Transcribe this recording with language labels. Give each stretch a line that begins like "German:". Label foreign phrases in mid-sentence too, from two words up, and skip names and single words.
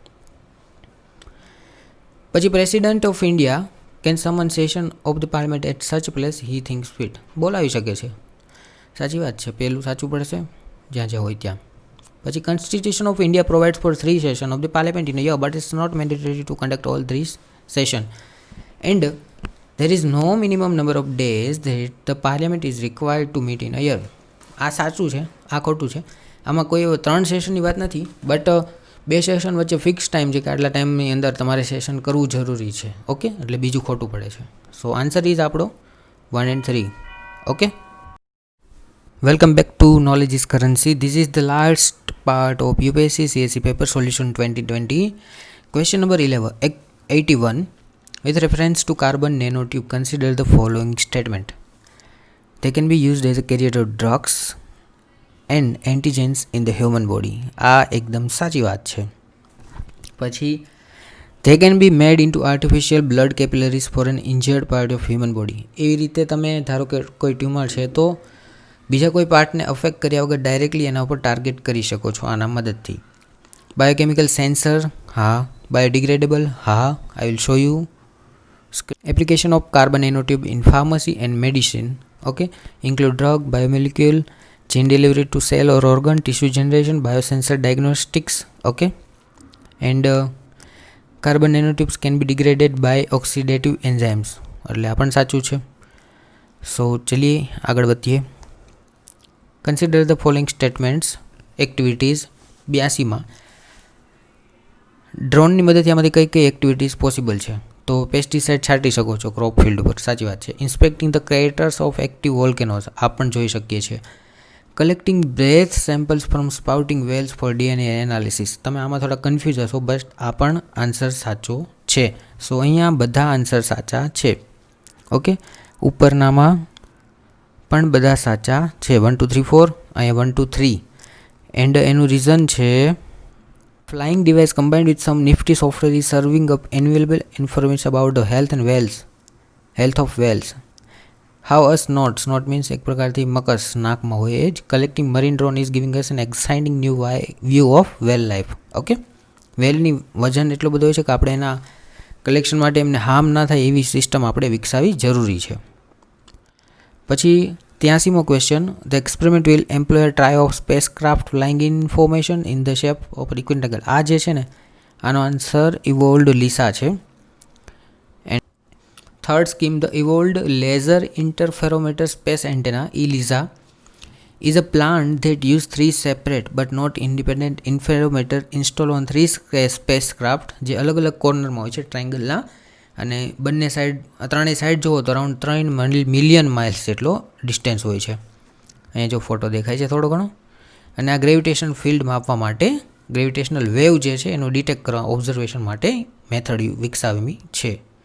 English: પછી President of India can summon session of the parliament at such place he thinks fit.
Gujarati: બોલાવી શકે છે. સાચી વાત છે, પહેલું સાચું પડશે જ્યાં હોય ત્યાં.
English: પછી Constitution of India provides for 3 sessions of the parliament in a year, but it's not mandatory to conduct all 3 sessions એન્ડ there is no minimum number of days that the parliament is required to meet in a year.
Gujarati: આ સાચું છે, આ ખોટું છે. આમાં કોઈ 3 સેશનની વાત નથી, બટ 2 સેશન વચ્ચે
English: fix time
Gujarati: છે કે આટલા ટાઈમની અંદર તમારે સેશન કરવું જરૂરી છે. ઓકે, એટલે બીજું ખોટું પડે છે.
English: so answer is
Gujarati: આપણો 1 and 3.
English: okay, welcome back to Knowledge is Currency. This is the last part of UPSC CSE paper solution 2020. question number 81. With reference to carbon nanotube, consider the following statement. They can be used as a carrier of drugs and antigens in the human body.
Gujarati: આ એકદમ સાચી વાત છે.
English: પછી they can be made into artificial blood capillaries for an injured part of human body.
Gujarati: એવી રીતે તમે ધારો કે કોઈ ટ્યુમર છે તો બીજા કોઈ પાર્ટને અફેક્ટ કર્યા વગર ડાયરેક્ટલી એના ઉપર ટાર્ગેટ કરી શકો છો આના મદદથી.
English: biochemical sensor, હા. બાયોડિગ્રેડેબલ, હા. I will show you. Application of carbon nanotube in pharmacy and medicine, okay, include drug, biomolecule, gene delivery to cell or organ, tissue generation, biosensor diagnostics, okay, and carbon nanotubes can be degraded by oxidative enzymes,
Gujarati: એટલે આ પણ સાચું છે.
English: સો
Gujarati: ચલીએ આગળ વધીએ.
English: consider the following statements.
Gujarati: એક્ટિવિટીઝ 82માં ડ્રોનની મદદથી આમાંથી કઈ કઈ એક્ટિવિટીઝ પોસિબલ છે? તો પેસ્ટિસાઇડ છાંટી શકો છો ક્રોપ ફિલ્ડ ઉપર, સાચી વાત છે.
English: inspecting the craters of active volcanoes,
Gujarati: આ પણ જોઈ શકીએ છીએ.
English: collecting breath samples from spouting whales for DNA analysis.
Gujarati: તમે આમાં થોડા કન્ફ્યુઝ હશો, બટ આ પણ આન્સર સાચો છે. સો અહીંયા બધા આન્સર સાચા છે, ઓકે. ઉપરનામાં પણ બધા સાચા છે.
English: 1 2 3 4,
Gujarati: અહીંયા 1 2 3, એન્ડ એનું રીઝન છે
English: flying device combined with some nifty software is serving up invaluable information about the health of whales. How us knots, knot means
Gujarati: એક પ્રકારથી મકસ નાકમાં હોય એ જ.
English: collecting marine drone is giving us an exciting new view of whale life, okay.
Gujarati: વેલની વજન એટલો બધો હોય છે કે આપણે એના કલેક્શન માટે એમને હાર્મ ના થાય એવી સિસ્ટમ આપણે વિકસાવી જરૂરી છે. પછી 83મો ક્વેશ્ચન.
English: the experiment will employ try of spacecraft flying information in the shape of requintgle.
Gujarati: આ જે છે ને આનો આન્સર ઇવોલ્ડ લીસા છે.
English: and third scheme, the evolved laser interferometer space antenna ELISA is a plant that use 3 separate but not independent interferometer installed on 3 spacecraft,
Gujarati: જે અલગ અલગ કોર્નરમાં હોય છે ટ્રાયંગલના, અને બંને સાઈડ, ત્રણેય સાઈડ જુઓ તો
English: around 3 million miles
Gujarati: જેટલો ડિસ્ટન્સ હોય છે. અહીંયા જો ફોટો દેખાય છે થોડો ઘણો. અને આ
English: gravitation field
Gujarati: માપવા માટે,
English: gravitational wave
Gujarati: જે છે એનું ડિટેક્ટ કરવા ઓબ્ઝર્વેશન માટે મેથડ વિકસાવી છે.